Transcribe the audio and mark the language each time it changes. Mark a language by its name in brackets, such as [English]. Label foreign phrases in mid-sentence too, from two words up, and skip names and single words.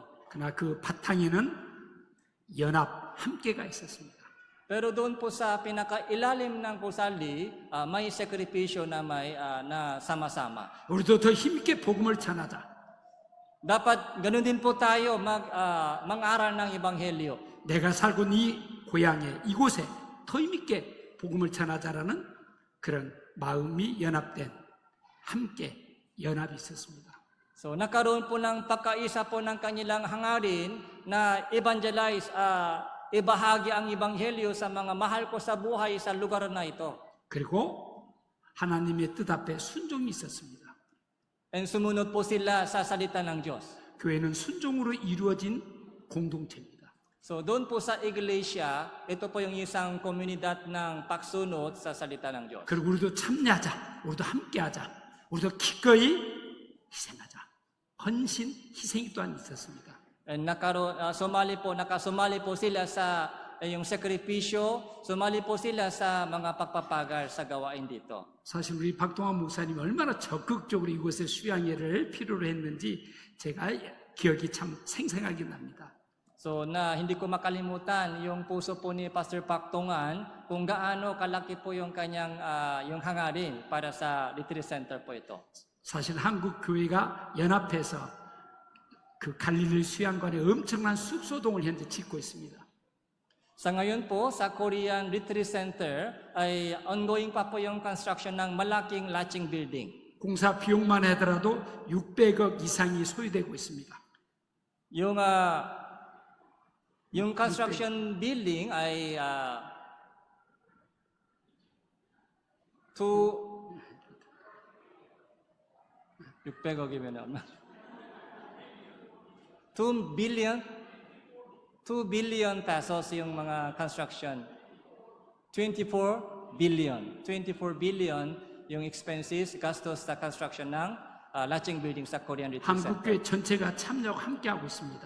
[Korean] 그러나 그 바탕에는 연합, 함께가 있었습니다. [Filipino] Pero doon po sa pinakailalim ng gusali, may sakripisyo na na sama-sama. [Korean] 우리도 더 힘있게 복음을 전하자. [Filipino] Dapat ganun din po tayo mang-aral ng ebanghelyo. [Korean] 내가 살고 있는 이 고향에, 이곳에 더 힘있게 복음을 전하자라는 그런 마음이 연합된 함께 연합이 있었습니다. [Filipino] So nagkaroon po ng pagkaisa po ng kanilang hangarin na evangelize, ibahagi ang ebanghelyo sa mga mahal ko sa buhay sa lugar na ito. [Korean] 그리고 하나님의 뜻 앞에 순종이 있었습니다. [Filipino] And sumunod po sila sa salita ng Diyos. [Korean] 교회는 순종으로 이루어진 공동체입니다. [Filipino] So doon po sa iglesia, ito po yung isang komunidad ng pagsunod sa salita ng Diyos. [Korean] 그리고 우리도 참여하자, 우리도 함께하자, 우리도 기꺼이 희생하자. 헌신, 희생이 또한 있었습니다. [Filipino] And nakasumali po sila sa yung sakripisyo, sumali po sila sa mga pagpapagal sa gawain dito. [Korean] 사실 우리 박동환 목사님이 얼마나 적극적으로 이곳에 수양회를 필요로 했는지 제가 기억이 참 생생하게 납니다. [Filipino] So hindi ko makalimutan yung puso po ni Pastor Pactongan kung gaano kalaki po yung kanyang yung hangarin para sa retreat center po ito. [Korean] 사실 한국 교회가 연합해서 그 갈릴리 수양관에 엄청난 숙소동을 현재 짓고 있습니다. [Filipino] Sa ngayon po, sa Korean Retreat Center ay ongoing pa po yung construction ng malaking [English] latching building. [Korean] 공사 비용만 하더라도 600억 이상이 소요되고 있습니다. [Filipino] Yung [English] construction building [Filipino] ay [Korean] 600억이면 얼마? [Filipino] 2 [English] billion pesos [Filipino] yung mga construction. 24 billion yung expenses, gastos sa construction ng [English] latching building [Filipino] sa Korean Retreat Center. [Korean] 한국교회 전체가 참여하고 함께하고 있습니다.